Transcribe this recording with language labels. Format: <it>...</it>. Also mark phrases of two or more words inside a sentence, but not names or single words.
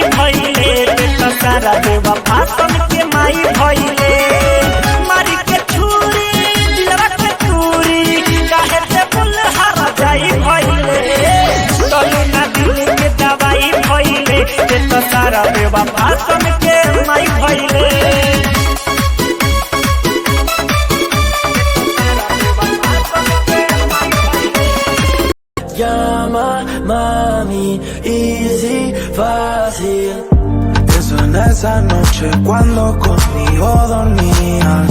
<bho>भइले तो सारा बेवफा सन के माई भइले मारी के छुरी दिलवा के तूरी काहे से बुल हर जाई भइले तबे न दिल के दवाई भइले तो सारा बेवफा सन के माई भइले</bho> <es>Llama, mami, easy, fácil. Pienso en esa noche cuando conmigo dormías.</es>